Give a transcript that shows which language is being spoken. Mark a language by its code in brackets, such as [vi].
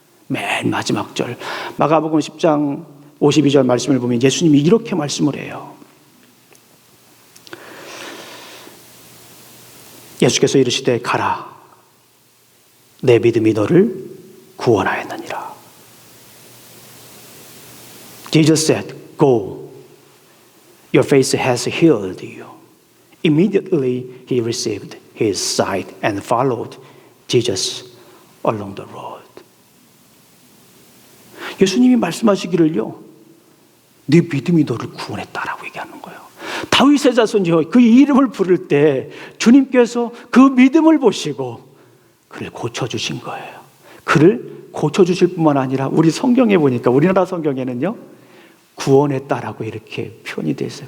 [ko] 맨 마지막 절 마가복음 10장 52절 말씀을 보면 예수님이 이렇게 말씀을 해요. 예수께서 이르시되 가라, 내 믿음이 너를 구원하였느니라. [en] Jesus said, go, your faith has healed you. Immediately he received his sight and followed Jesus along the road. [ko] 예수님이 말씀하시기를요, 네 믿음이 너를 구원했다라고 얘기하는 거예요. 다윗의 자손이여 그 이름을 부를 때 주님께서 그 믿음을 보시고 그를 고쳐주신 거예요. 그를 고쳐주실 뿐만 아니라 우리 성경에 보니까 우리나라 성경에는요 구원했다라고 이렇게 표현이 되어 있어요.